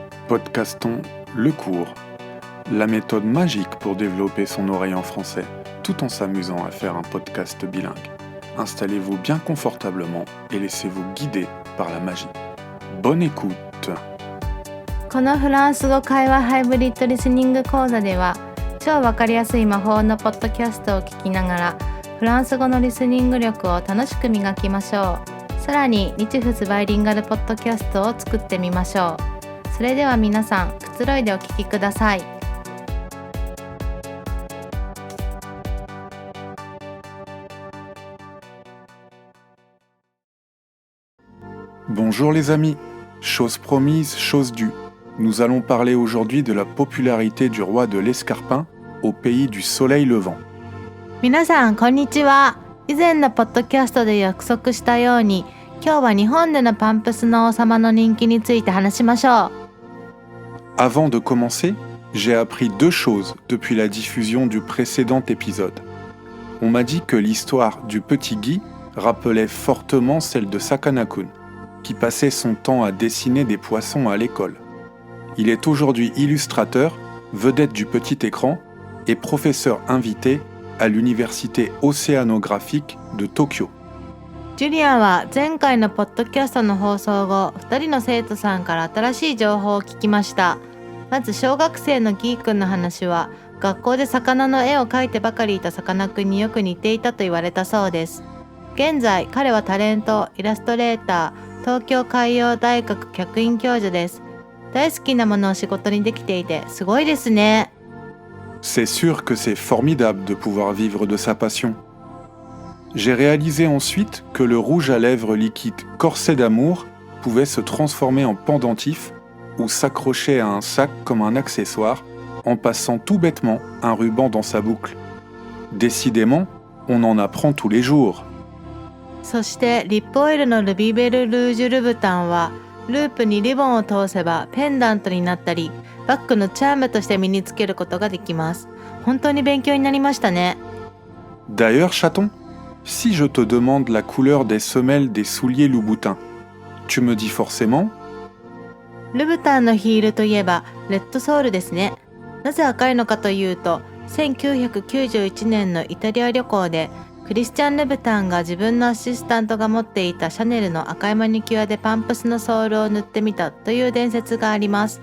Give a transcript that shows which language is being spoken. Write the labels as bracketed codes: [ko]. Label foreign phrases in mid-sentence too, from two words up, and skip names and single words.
[fr] Podcastons le cours, la méthode magique pour développer son oreille en français, tout en s'amusant à faire un podcast bilingue. Installez-vous bien confortablement et laissez-vous guider par la magie. Bonne écoute! [ja] このフランス語会話ハイブリッドリスニング講座では、超わかりやすい魔法のポッドキャストを聞きながらフランス語のリスニング力を楽しく磨きましょう。さらに日仏バイリンガルポッドキャストを作ってみましょう。それでは皆さん、くつろいでお聞きください。 [fr] Bonjour les amis, chose promise, chose due. Nous allons parler aujourd'hui de la popularité du roi de l'escarpin au pays du soleil levant. [ja] 皆さんこんにちは。以前のポッドキャストで約束したように、今日は日本でのパンプスの王様の人気について話しましょう。 [fr] Avant de commencer, j'ai appris deux choses depuis la diffusion du précédent épisode. On m'a dit que l'histoire du petit Guy rappelait fortement celle de Sakana-kun, qui passait son temps à dessiner des poissons à l'école. Il est aujourd'hui illustrateur, vedette du petit écran et professeur invité à l'université océanographique de Tokyo. [ja] ジュリアンは前回のポッドキャストの放送後、2人の生徒さんから新しい情報を聞きました。まず小学生のギーくんの話は、学校で魚の絵を描いてばかりいたさかなクンによく似ていたと言われたそうです。現在、彼はタレント、イラストレーター、東京海洋大学客員教授です。大好きなものを仕事にできていて、すごいですね。 [fr] C'est sûr que c'est formidable de pouvoir vivre de sa passion. J'ai réalisé ensuite que le rouge à lèvres liquide corset d'amour pouvait se transformer en pendentif ou s'accrocher à un sac comme un accessoire en passant tout bêtement un ruban dans sa boucle. Décidément, on en apprend tous les jours. [ja] そしてリップオイルのルビベルルージュルブタンはループにリボンを通せばペンダントになったりバッグのチャームとして身につけることができます。本当に勉強になりましたね。 [fr] D'ailleurs, chaton, si je te demande la couleur des semelles des souliers Louboutin, tu me dis forcément [ja] ルブタンのヒールといえばレッドソールですね。なぜ赤いのかというと、1991年のイタリア旅行でクリスチャン・ルブタンが自分のアシスタントが持っていたシャネルの赤いマニキュアでパンプスのソールを塗ってみたという伝説があります。